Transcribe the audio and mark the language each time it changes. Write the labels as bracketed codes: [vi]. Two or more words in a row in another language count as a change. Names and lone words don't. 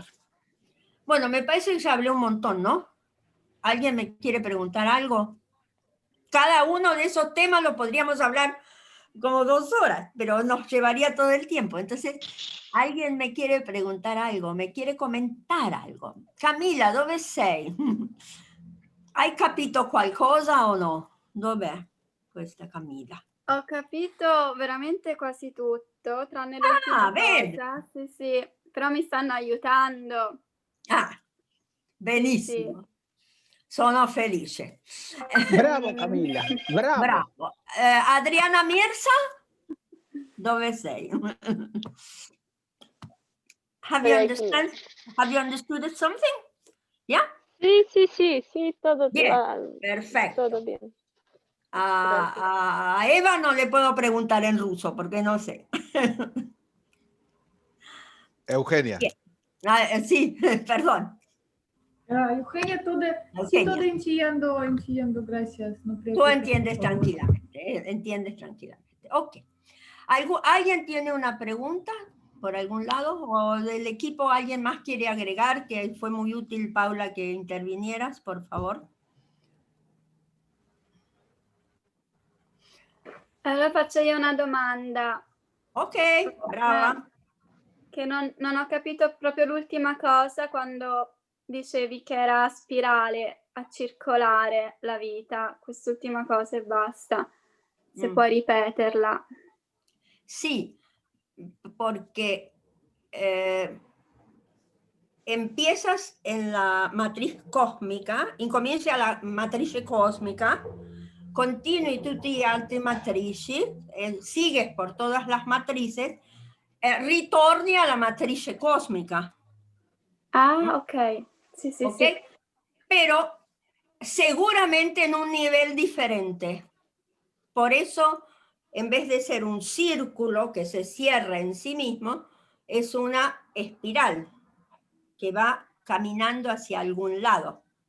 [es] Bueno, me parece que ya hablé un montón, ¿no? ¿Alguien me quiere preguntar algo? Cada uno de esos temas lo podríamos hablar como 2 horas, pero nos llevaría todo el tiempo. Entonces, ¿alguien me quiere preguntar algo? ¿Me quiere comentar algo? [it] Camilla, dove sei? Hai capito qualcosa o no? Dov'è questa Camilla? Ho capito veramente quasi tutto, tranne l'ultima vedi? cosa. Sì, sì, però mi stanno aiutando. Ah, Sì, benissimo. Sono felice. Bravo Camilla, bravo. Bravo. Adriana Mirza? Dove sei? [en] Have you understood something? Yeah? [es] Sí, todo Bien, perfecto. todo bien. A Eva no le puedo preguntar en ruso porque no sé. Eugenia. Bien. Sí, perdón. Eugenia, todo entiendo, gracias. No creo Tú que entiendes tranquilamente, entiendes tranquilamente. Ok. ¿Alguien tiene una pregunta por algún lado? ¿O del equipo alguien más quiere agregar? Que fue muy útil, Paula, que intervinieras, por favor. [it] Allora faccio io una domanda. Ok, brava. Che non ho capito proprio l'ultima cosa quando dicevi che era a spirale, a circolare la vita. Quest'ultima cosa e basta. Se puoi ripeterla. [es] Sí, porque empiezas en la matriz cósmica, [it] incomienza la matrice cosmica, continui tutte le altre matrici, [es] sigues por todas las matrices, [it] ritorni alla matrice cósmica. [es] Ah, ok. Sí, sí, ¿Okay? sí. Pero seguramente en un nivel diferente. Por eso, en vez de ser un círculo que se cierra en sí mismo, es una espiral que va caminando hacia algún lado.